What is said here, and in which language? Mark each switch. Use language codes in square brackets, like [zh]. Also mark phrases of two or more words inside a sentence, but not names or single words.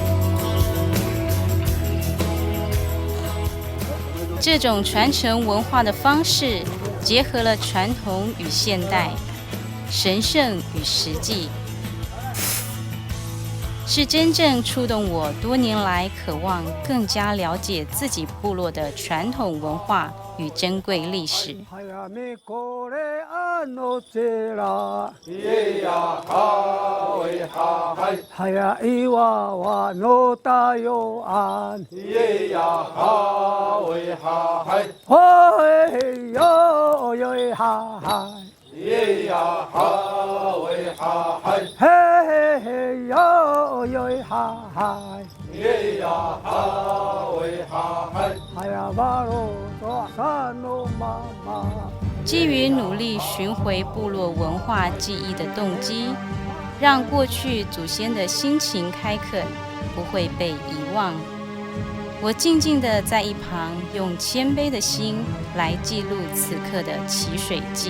[zh] 这种传承文化的方式，结合了传统与现代，神圣与实际，是真正触动我多年来渴望更加了解自己部落的传统文化与珍贵历史。 Haya iwawa no tayo an. Yeah, ha, we ha, hi. Hoi yo yo ha ha. Yeah, ha, we ha, hi. Hey hey yo yo ha ha. Yeah, ha, we ha, hi. Haya baro to sano mama. 基于努力寻回部落文化记忆的动机，让过去祖先的辛勤开垦不会被遗忘。我静静地在一旁，用谦卑的心来记录此刻的祈水记。